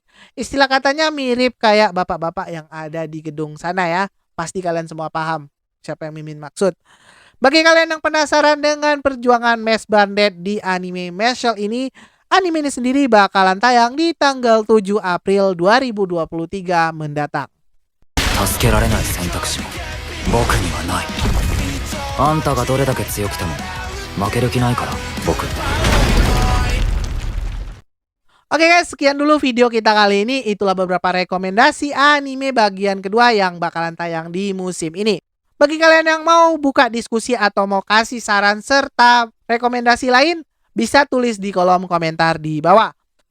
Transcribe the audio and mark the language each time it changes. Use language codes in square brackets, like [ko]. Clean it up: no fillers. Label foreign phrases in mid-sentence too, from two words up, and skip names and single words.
[id] Istilah katanya mirip kayak bapak-bapak yang ada di gedung sana ya. Pasti kalian semua paham siapa yang Mimin maksud. Bagi kalian yang penasaran dengan perjuangan Mesh Bandit di anime Meshel ini, anime ini sendiri bakalan tayang di tanggal 7 April 2023 mendatang. [ja] 助けられない選択肢も僕にはない。あんたがどれだけ強くても負ける気ないから僕。 [id] Oke guys, sekian dulu video kita kali ini. Itulah beberapa rekomendasi anime bagian kedua yang bakalan tayang di musim ini. Bagi kalian yang mau buka diskusi atau mau kasih saran serta rekomendasi lain, bisa tulis di kolom komentar di bawah.